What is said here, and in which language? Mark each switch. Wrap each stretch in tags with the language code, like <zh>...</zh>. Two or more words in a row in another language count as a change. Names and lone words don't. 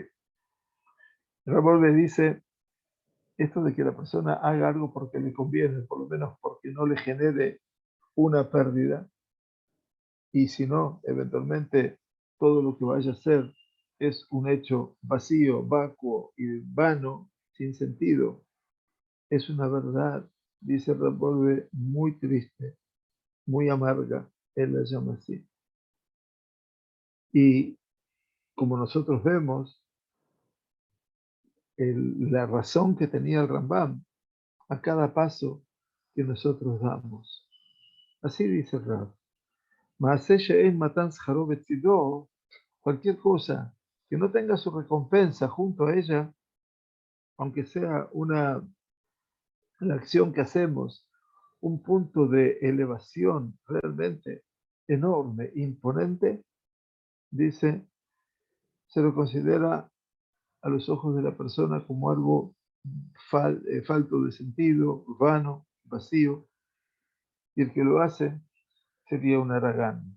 <es>Rambam le dice, esto de que la persona haga algo porque le conviene, por lo menos porque no le genere una pérdida, y si no, eventualmente todo lo que vaya a hacer es un hecho vacío, vacuo y vano, sin sentido, es una verdad, dice Rabbi, muy triste, muy amarga. Él la llama así. Y como nosotros vemos, la razón que tenía el Rambam a cada paso que nosotros damos. Así dice el Rab.</es> <he>מעשה שאין מתן שכרו בצדו,</he> <es>cualquier cosa que no tenga su recompensa junto a ella, aunque sea la acción que hacemos, un punto de elevación realmente enorme, imponente, dice, se lo considera a los ojos de la persona como algo falto de sentido, vano, vacío, y el que lo hace sería un haragán.</es>